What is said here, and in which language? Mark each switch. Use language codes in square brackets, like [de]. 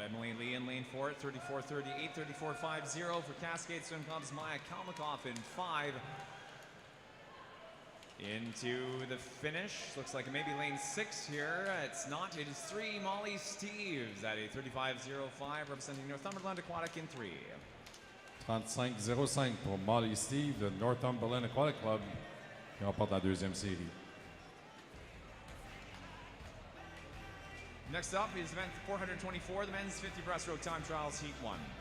[en] Emily Lee in lane 4 at 34.38, 34.50 for Cascade Swim Club's Maya Kalmakoff in 5. Into the finish, looks like it may be lane 6 here. It's not, it is 3, Molly Steves at a 35.05, representing Northumberland Aquatic in 3. [fr] 35-05 pour Molly Steve de Northumberland Aquatic Club qui remporte la deuxième série. [en] Next up is event 424, the men's 50 breaststroke time trials Heat 1.